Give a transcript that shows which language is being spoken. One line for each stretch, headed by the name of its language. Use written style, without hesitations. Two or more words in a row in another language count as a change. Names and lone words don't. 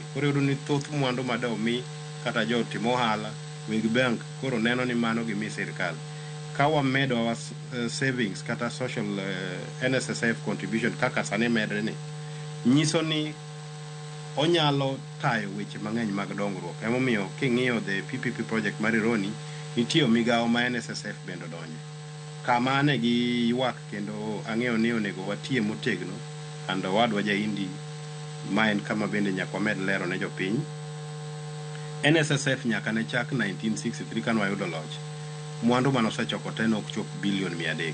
Luo (Kenya and Tanzania): Koro yudo ni thoth mwandu ma domi kata jo timo ohala weg bank koro neno ni mano gimi sirkal. Ka wamedo
English: our savings
Luo (Kenya and Tanzania): kata
English: social NSSF contribution
Luo (Kenya and Tanzania): kaka sani medre ni nyiso ni onyalo tayo weche mang'eny mag dongruok. Emomiyo king'iyo
English: the PPP project
Luo (Kenya and Tanzania): mar Ironi nitiyo migawo ma NSSF bendo donje kama ne gi ywak kendo ang'eyo ni onego watie motegno kando wadwa Jaindi ma en kama bende nyaka wamed lero ne jopiny NSSF nyaka ne chak 1963 kane wayudo loch, mwandu mane osechoko te nok chop bilion 300.